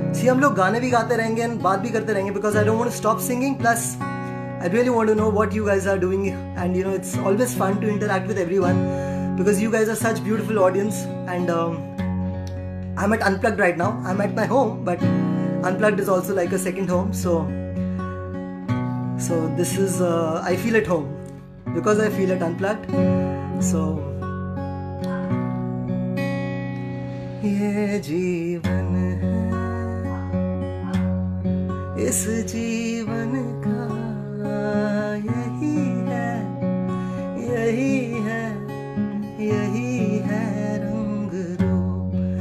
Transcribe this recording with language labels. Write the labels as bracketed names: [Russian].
[Hindi] हम लोग गाने भी गाते रहेंगे और बात भी करते रहेंगे [English] because I don't want to stop singing. Plus, I really want to know what you guys are doing, and you know it's always fun to interact with everyone because you guys are such beautiful audience. And I'm at Unplugged right now. I'm at my home, but Unplugged is also like a second home. So this is I feel at home because I feel at Unplugged. [Hindi] So ये जीवन है, इस जीवन का यही है, यही है, यही है रंग रूप।